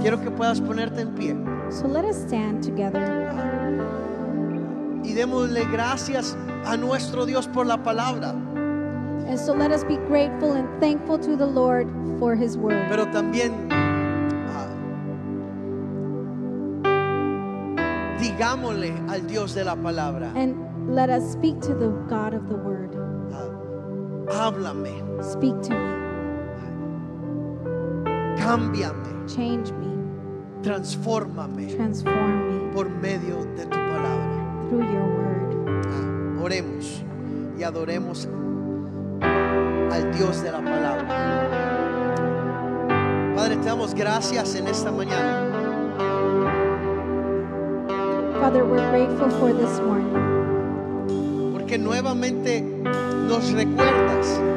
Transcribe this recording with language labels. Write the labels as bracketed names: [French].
[Spanish] Quiero que puedas ponerte en pie [English] So let us stand together [Spanish] y démosle gracias a nuestro Dios por la palabra, [English] and so let us be grateful and thankful to the Lord for his word. [Spanish] pero también digámosle al Dios de la palabra, [English] And let us speak to the God of the word. [Spanish] háblame, [English] Speak to me, [Spanish] cámbiame, [English] change me, [Spanish] transfórmame [English] transform me [Spanish] por medio de tu palabra. [English] through your word. [Spanish] Oremos y adoremos al Dios de la palabra. Padre, te damos gracias en esta mañana [English] Father, we're grateful for this morning [Spanish] porque nuevamente nos recuerdas